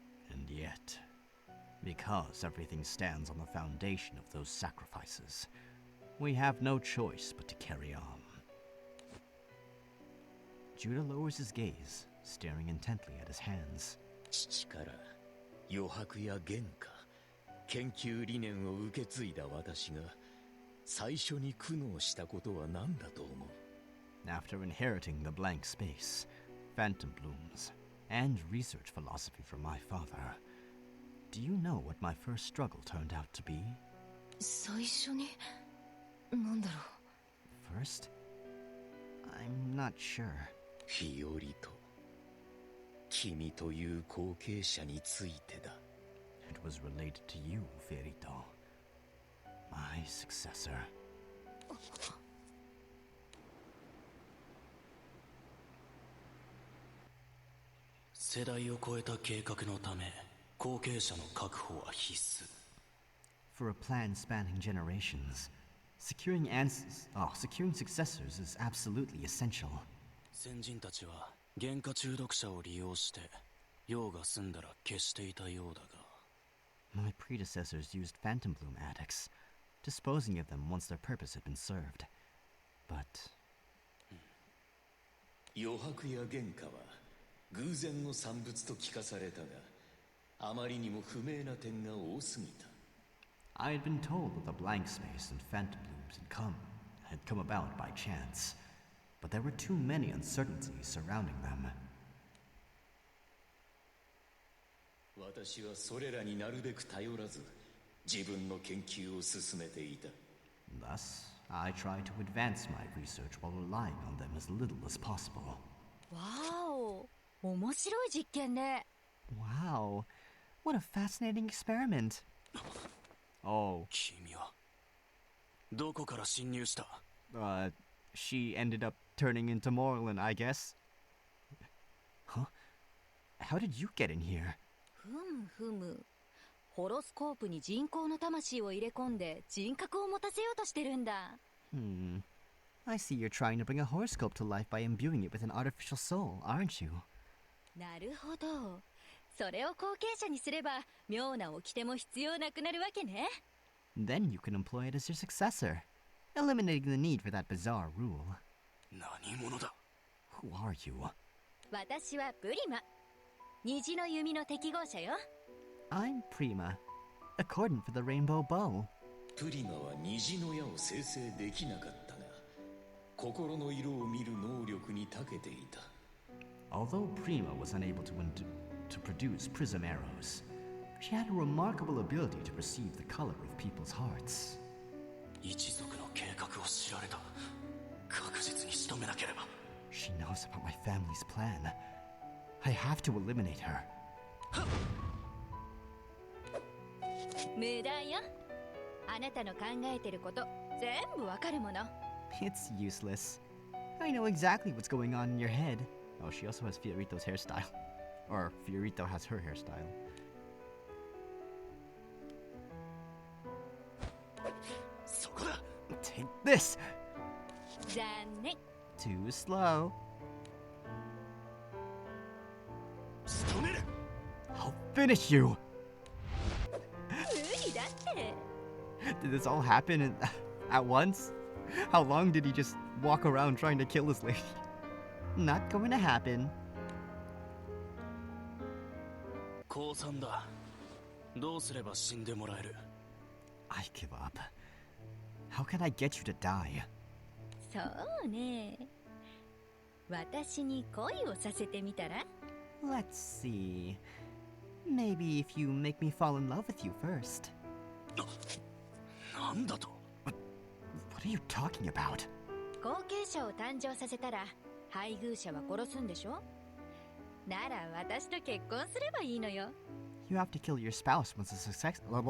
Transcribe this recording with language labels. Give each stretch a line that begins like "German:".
English: And yet, because everything stands on the foundation of those sacrifices, we have no choice but to carry on. Judah lowers his gaze, staring intently at his hands.
Japanese: 父から余白や原価、研究理念を受け継いだ私が最初に苦悩したことは何だと思う？
English: After inheriting the blank space, phantom blooms, and research philosophy from my father, do you know what my first struggle turned out to be?
Japanese: 最初になんだろう。
English: First? I'm not sure.
Japanese: 日和と君という後継者についてだ。
English: It was related to you, Ferito. My successor.
Japanese: 世代を超えた計画のため後継者の確保は必須。
English: For a plan spanning generations, securing successors is absolutely essential.
Japanese: 先人たちは原価中毒者を利用して用が済んだら消していたようだが。
English: My predecessors used phantom bloom addicts, disposing of them once their purpose had been served. But
Japanese: 余白や原価は偶然の産物と聞かされたが、あまりにも不明な点が多すぎた。
English: I had been told that the blank space and phantom blooms had come about by chance, but there were too many uncertainties surrounding them.
Japanese: 私はそれらになるべく頼らず、自分の研究を進めていた。
English: Thus, I tried to advance my research while relying on them as little as possible.
Japanese: わーお、面白い実験ね。
English: Wow, what a fascinating experiment. Oh,
Japanese: 君はどこから侵入した？
English: she ended up turning into Morlin, I guess. Huh? How did you get in here?
Japanese: ふむふむ。ホロスコープに人工の魂を入れ込んで人格を持たせようとしてるんだ。
English: I see you're trying to bring a horoscope to life by imbuing it with an artificial soul, aren't you?
Japanese: なるほど。それを後継者にすれば妙な掟も必要なくなるわけね。
English: Then you can employ it as your successor, eliminating the need for that bizarre rule.
Japanese: 何者だ？
English: Who are you?
Japanese: 私はプリマ。虹の弓の適合者よ。
English: I'm Prima, accordant for the rainbow bow.
Japanese: プリマは虹の矢を生成できなかったが、心の色を見る能力に長けていた。
English: Although Prima was unable to produce prism arrows, she had a remarkable ability to perceive the color of people's hearts.
Japanese: 一族の計画を知られた。確実に仕留めなければ。
English: She knows about my family's plan. I have to eliminate her.
Japanese: 無駄よ。あなたの考えてること全部わかるもの。
English: It's useless. I know exactly what's going on in your head. Oh, she also has Fiorito's hairstyle. Or Fiorito has her hairstyle.
Japanese: そこだ。
English: Take this!
Japanese: 残念。
English: Too slow.
Japanese: 仕留める。
English: I'll finish you!
Japanese: 無理だって。
English: Did this all happen at once? How long did he just walk around trying to kill this lady? Not going to happen.
Japanese: 降参だ。どうすれば死んでもらえる？
English: I give up. How can I get you to die?
Japanese: そうね。私に恋をさせてみたら？
English: Let's see. Maybe if you make me fall in love with you first.
Japanese: なんだと？
English: What are you talking about?
Japanese: 後継者を誕生させたら配偶者は殺すんでしょ？なら私と結婚すればいいのよ。
English: You have to kill your spouse once a success.